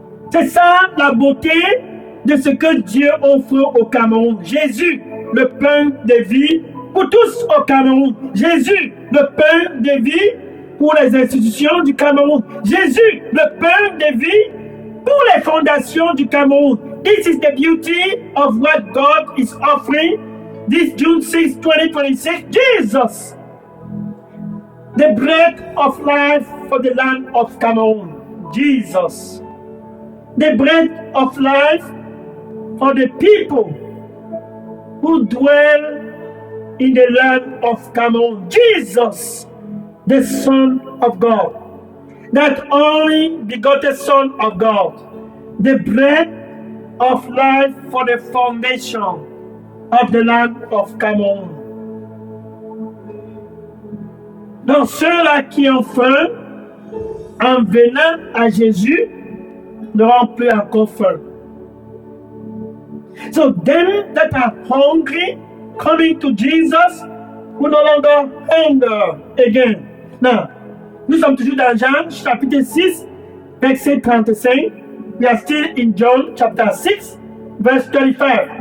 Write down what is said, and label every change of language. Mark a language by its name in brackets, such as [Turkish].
[French] C'est ça la beauté de ce que Dieu offre au Cameroun. Jésus, le pain de vie pour tous au Cameroun. Jésus, le pain de vie pour les institutions du Cameroun. Jésus, le pain de vie pour les fondations du Cameroun. [English] This is the beauty of what God is offering this June 6, 2026. Jesus, the bread of life for the land of Cameroon. Jesus, the bread of life for the people who dwell in the land of Cameroon. Jesus, the Son of God, that only begotten Son of God, the bread of life for the foundation of the land of Cameroun. [French] Donc ceux-là qui ont faim, en venant à Jésus, n'auront plus encore faim. [English] So them that are hungry, coming to Jesus, will no longer hunger again. [French] Now, nous sommes toujours dans Jean chapitre 6, verset 35. [English] We are still in John chapter 6, verse 35.